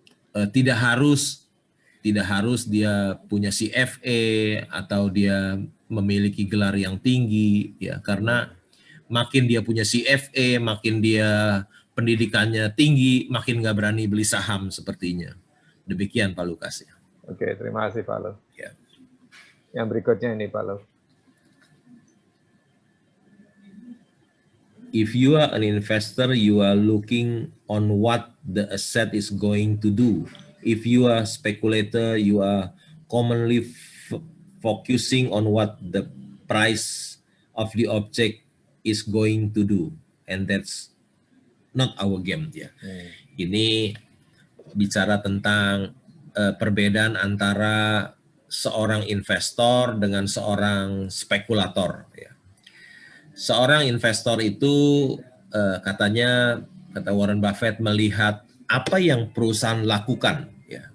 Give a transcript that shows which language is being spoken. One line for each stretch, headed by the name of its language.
Indonesian: Tidak harus dia punya CFA atau dia memiliki gelar yang tinggi, ya, karena makin dia punya CFA, makin dia pendidikannya tinggi, makin nggak berani beli saham sepertinya. Demikian Pak Lukas. Ya. Oke, terima kasih Pak Lo. Ya. Yang berikutnya ini Pak Lo.
English: If you are an investor, you are looking on what the asset is going to do. If you are a speculator, you are commonly focusing on what the price of the object is going to do, and that's not our game.
Indonesian: Ya. Ini bicara tentang perbedaan antara seorang investor dengan seorang spekulator. Ya. Seorang investor itu kata Warren Buffett melihat apa yang perusahaan lakukan, ya.